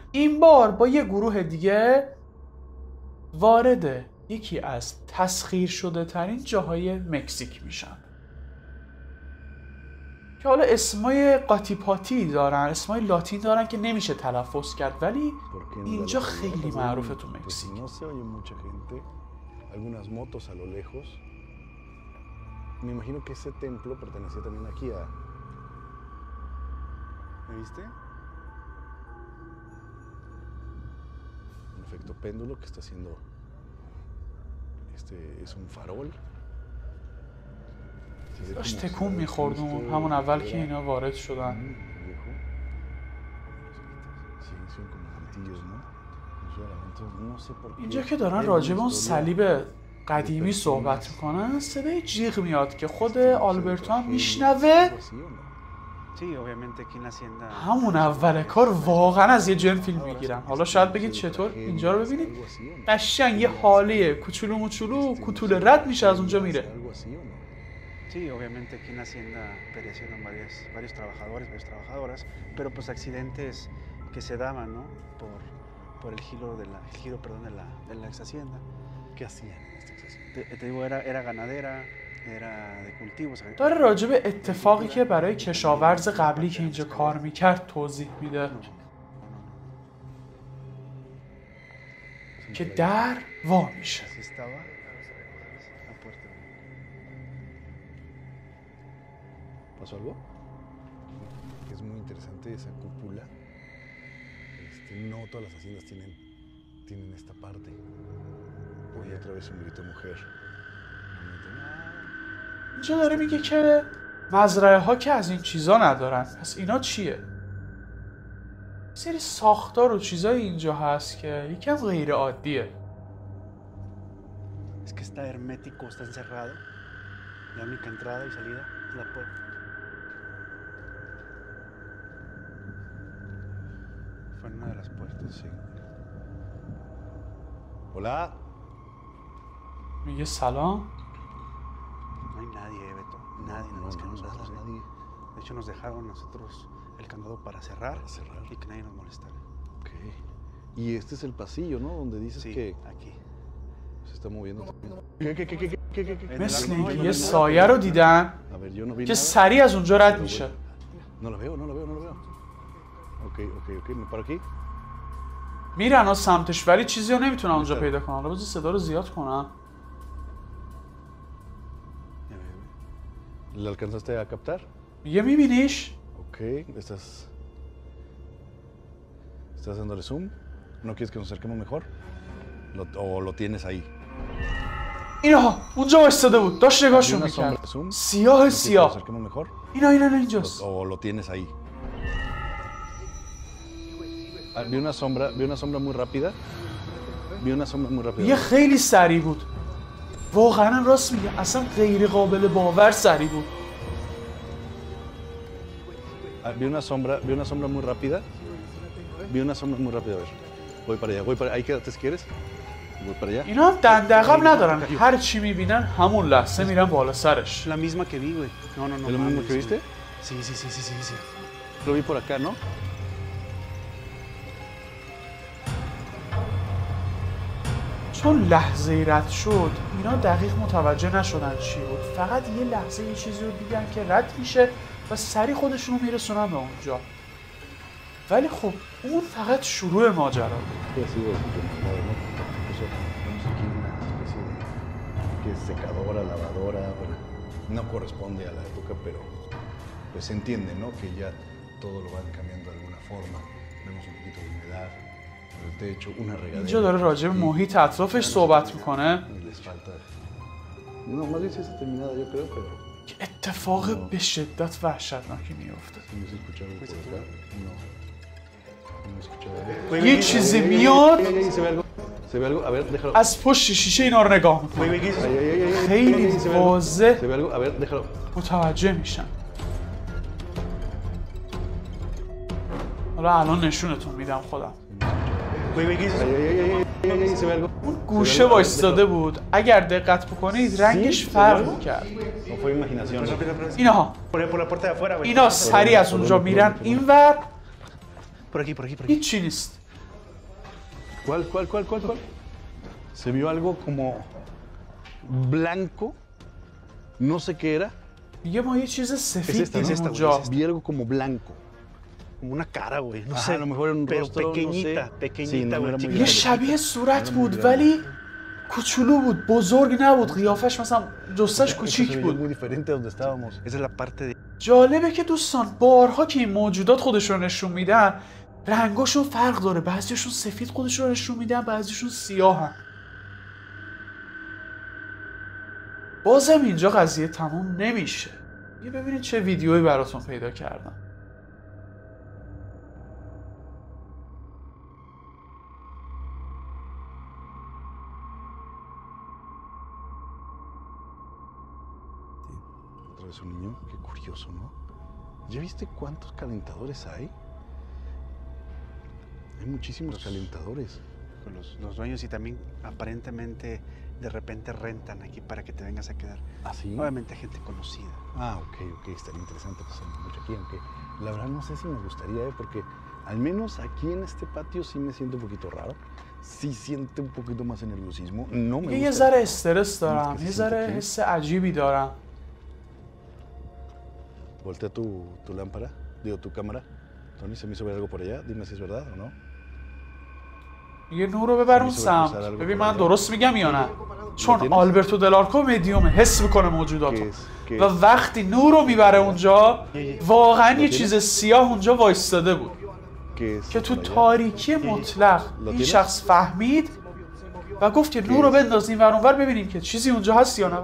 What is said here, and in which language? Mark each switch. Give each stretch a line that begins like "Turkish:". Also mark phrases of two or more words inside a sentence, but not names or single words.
Persian: این بار با یه گروه دیگه وارد یکی از تسخیر شده ترین جاهای مکزیک میشن که حالا اسمای قاطی پاتی دارن، اسمای لاتین دارن که نمیشه تلفظ کرد، ولی اینجا خیلی معروفه تو مکزیک.
Spanish: Algunas motos a lo lejos. Me imagino que ese templo pertenecía también aquí a... ¿Me viste? Un efecto péndulo que está haciendo... Este es un farol.
Persian: داشت تکون میخورد همون اول که اینا وارد شدن. اینجا که دارن راجع به اون صلیب قدیمی صحبت میکنن صدای جیغ میاد که خود آلبرتو هم میشنوه. همون اول کار واقعا از یه جن فیلم میگیرن. حالا شاید بگید چطور؟ اینجا رو ببینید قشنگ یه حاله کوچولو موچولو کوتوله رد میشه از اونجا میره.
Spanish: Sí, obviamente aquí en la hacienda perecieron varios trabajadores, varias trabajadoras, pero pues accidentes que se daban, ¿no? Por el giro de la ex hacienda. ¿Qué hacían en esta ex hacienda? Te digo, era ganadera, era de cultivos.
Persian: داره راجع به اتفاقی که برای کشاورز قبلی که اینجا کار میکرد توضیح میده که در وا میشه.
Spanish: ¿Pasó algo? Es muy interesante esa cúpula. No todas las haciendas tienen esta parte. Oye, otra vez un grito de mujer.
Persian: اینجا داره میگه که مزرعه ها که از این چیزا ندارن. پس اینا چیه؟ سری ساختار و چیزای اینجا هست که یکم غیر عادیه.
Spanish: Es que está hermético, está encerrado. La única entrada y salida es la puerta. Fue en una de las puertas, sí. Hola.
Persian: میگه سلام.
Spanish: No hay nadie, Beto. Nadie, nada más que nosotros. Nadie. De hecho, nos dejaron nosotros el candado para cerrar y que nadie nos molestara. Ok. Y este es el pasillo, ¿no? Donde dices Sí, que aquí. se está moviendo. ¿Qué?
Persian: مثل اینکه یه سایه رو دیدن
Spanish: A ver, yo no vi
Persian: که
Spanish: nada.
Persian: سریع از اونجا رد میشه.
Spanish: No lo veo. Ok, me paro aquí.
Persian: میرن ها سمتش ولی چیزی رو نمیتونن اونجا پیدا کنن. حالا بذار صدا رو زیاد کنم.
Spanish: ¿Le alcanzaste a captar?
Persian: میگه میبینیش؟
Spanish: Ok, ¿estás dándole zoom? ¿No quieres que nos acerquemos mejor? ¿O lo tienes ahí?
Persian: اینا اونجا وایساده بود داشت نگاهشون
Spanish: ¿Una sombra
Persian: میکرد.
Spanish: de zoom?
Persian: سیاه
Spanish: ¿No quieres que nos
Persian: سیاه.
Spanish: acerquemos mejor?
Persian: اینا اینجاست.
Spanish: ¿O lo tienes ahí? Vi una sombra muy rápida.
Persian: یه خیلی سریع بود. واقعا راست میگه اصلا غیر قابل باور سریع بود.
Spanish: Vi una sombra muy rápida. A ver. Voy para allá. Ahí quédate si quieres. Voy para allá.
Persian: اینا دندقم ندارن. هر چی میبینن همون لحظه میرن بالا سرش.
Spanish: La misma que vi, güey. No. ¿Es lo mismo que viste? Sí. Lo vi por acá, ¿no?
Persian: چون لحظه رد شد اینا دقیق متوجه نشدن چی بود. فقط یه لحظه یه چیزی رو دیدن که رد میشه و سریع خودشون رو میرسونن به اونجا. ولی خب اون فقط شروع ماجرا بود.
Spanish: Secadora, lavadora, bueno, no corresponde a la época, pero pues se entiende, ¿no? Que ya todo lo van cambiando de alguna forma. Vemos un poquito de humedad en el techo, una regadera.
Persian: اینجا داره راجع به محیط اطرافش صحبت میکنه.
Spanish: Les falta. No, más bien sí está terminada, yo creo, pero.
Persian: که اتفاق به شدت وحشتناکی میفته.
Spanish: No se escucha algo por acá. No escucha.
Persian: یه چیزی میاد
Spanish: Se ve algo, a ver, déjalo.
Persian: از پشت شیشه اینا رو نگاه میکنه. خیلی واضح
Spanish: Se ve algo, a ver, déjalo.
Persian: متوجه میشن. حالا الان نشونتون میدم خودم. اون گوشه وایستاده بود. اگر دقت بکنید رنگش فرق میکرد. اینها اینا سریع از اونجا میرن اینور. هیچی نیست.
Spanish: ¿Cuál? Se vio algo como blanco, no sé qué era.
Persian: میگه ما یه چیز سفید دیدیم اونجا.
Spanish: Vi algo como blanco. Como una cara, güey. No Ajá, sé. a lo mejor era un pero rostro, no pequeñita, sé. güey. Sí, no era muy
Persian: یه شبیه صورت بود ولی کوچولو بود. بزرگ نبود. قیافش مثلا جثه‌ش کوچیک
Spanish: Muy
Persian: بود.
Spanish: diferente a donde estábamos. Esa es la parte de...
Persian: جالبه که دوستان بارها که این موجودات خودشون نشون میدن رنگاشون فرق داره. بعضیشون سفید خودشون نشون میدن، بعضیشون سیاه هم. بازم اینجا قضیه تموم نمیشه. یه ببینید چه ویدیویی براتون پیدا کردم.
Spanish: Otra vez un niño, qué curioso, ¿no? ¿Ya viste cuántos calentadores hay? Hay muchísimos calentadores. Los dueños y también aparentemente de repente rentan aquí para que te vengas a quedar. ¿Ah, sí? Obviamente gente conocida. Ah, ok, estaría interesante pasar mucho aquí, aunque la verdad no sé si me gustaría, porque al menos aquí en este patio sí me siento un poquito raro. Sí siento un poquito más de nerviosismo. No me
Persian: یه
Spanish: gusta.
Persian: ذره استرس دارم، یه ذره حس عجیبی دارم.
Spanish: Voltea tu lámpara, digo tu cámara. Tony, se me hizo ver algo por allá. Dime si es verdad o no.
Persian: یه نور رو ببر اون سمت. ببین من درست میگم یا نه؟ چون آلبرتو دلارکو مدیومه، حس میکنه موجوداتو و وقتی نور رو میبره اونجا واقعا یه چیز سیاه اونجا وایستاده بود که تو تاریکی مطلق این شخص فهمید و گفت که نور رو بندازیم ور اونور ببینیم که چیزی اونجا هست یا نه.